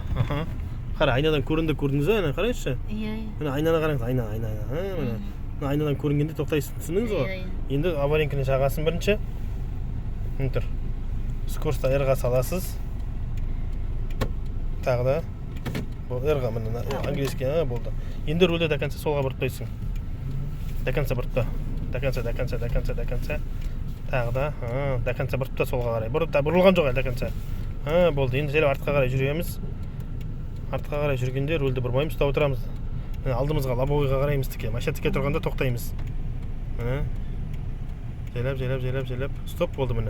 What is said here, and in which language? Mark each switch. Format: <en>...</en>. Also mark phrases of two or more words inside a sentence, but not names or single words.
<kk>Қара, айнадан көрдіңіз бе, айнаны қарайшы. Міне айнаны қараңыз, айна. Айнадан көрінгенде тоқтайсыз, түсіндіңіз ғой? Енді аварийканы жағасын бірінші. Міне тұр. Скоростта R-ға саласыз. Тағы да. R-ға міне, английский, болды. Енді рөлді</kk> <ru>до конца</ru> <kk>солға бұртпайсың.</kk> <ru>До конца</ru> <kk>бұртпа.</kk> <ru>До конца.</ru> <kk>Тағы да.</kk> <ru>До конца</ru> <kk>бұртпа солға қарай. Бұрылған жоқ әлі</kk> <ru>до конца.</ru> <kk>Болды, енді жайлап артқа қарай жүреміз. Артқа қарай жүргенде рөлді бұрмаймыз, ұстап отырамыз. Алдымызға лобовойға қараймыз тіке. Машина тіке тұрғанда тоқтаймыз. Жайлап. Стоп, болды міне.</kk>